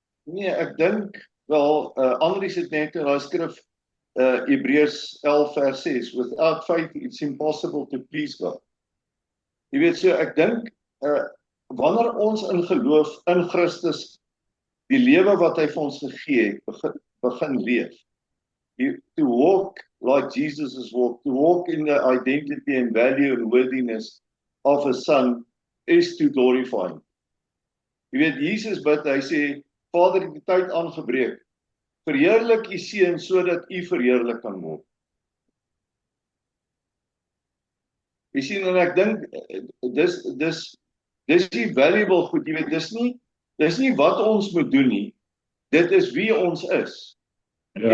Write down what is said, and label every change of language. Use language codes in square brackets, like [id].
[af] Nee, ek dink wel Andries het net in daai skrif Hebreërs 11 vers 6, [en] without faith it's impossible to please God. [af] Jy weet so, ek dink wanneer ons in geloof in Christus die lewe wat hy vir ons gegee het, begin leef. [en] To walk like Jesus has walked, to walk in the identity and value and worthiness of a son is to glorify him. [af] Jy weet, Jesus bid, hy sê, Vader, het die tyd aangebreek, verheerlik u seun sodat u verheerlik kan word. Jy sien, en ek dink, dis die valuable goed, jy weet, dis nie wat ons moet doen nie, dit is wie ons is. Ja.